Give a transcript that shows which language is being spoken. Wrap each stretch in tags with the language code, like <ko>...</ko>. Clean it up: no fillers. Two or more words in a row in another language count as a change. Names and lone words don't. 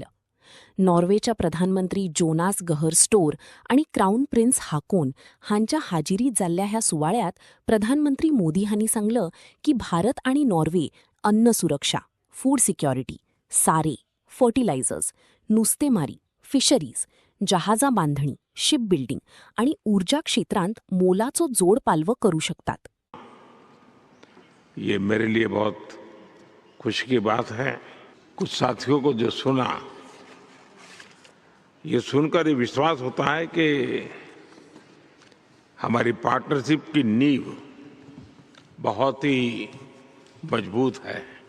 <kok>नॉर्वेच्या प्रधानमंत्री जोनास गहर स्टोर आणि क्राऊन प्रिन्स हाकोन हांच्या हाजिरीत जाल्ल्या ह्या सुवाळ्यात प्रधानमंत्री मोदी हांणी सांगलं की भारत आणि नॉर्वे अन्न सुरक्षा,</kok> <en>food security,</en> <kok>सारे, फर्टिलायझर्स, नुस्तेमारी, फिशरीज, जहाजा बांधणी,</kok> <en>ship building</en> <kok>आणि ऊर्जा क्षेत्रांत मोलाचो जोड पालव करू शकतात.</kok> <hi>ये मेरे लिए बहुत खुशी की बात है. कुछ साथियों को जो सुना, ये सुनकर ये विश्वास होता है कि हमारी पार्टनरशिप की नींव बहुत ही मजबूत है.</hi>